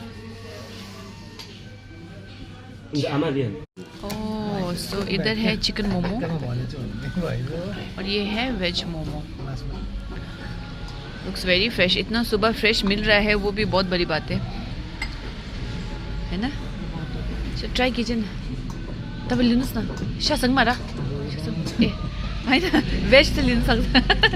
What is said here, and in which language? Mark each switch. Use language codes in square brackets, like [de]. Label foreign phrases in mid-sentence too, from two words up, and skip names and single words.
[hi] ओह, सो इधर है चिकन मोमो और ये है वेज मोमो। [en] looks very fresh. [hi] इतना सुबह फ्रेश मिल रहा है वो भी बहुत बड़ी बात है ना। चलो ट्राई कीजिए ना। [ne] तपाईँ लिनुहोस् न, सासँगमा र ए होइन, वेज त लिनु सक्छ।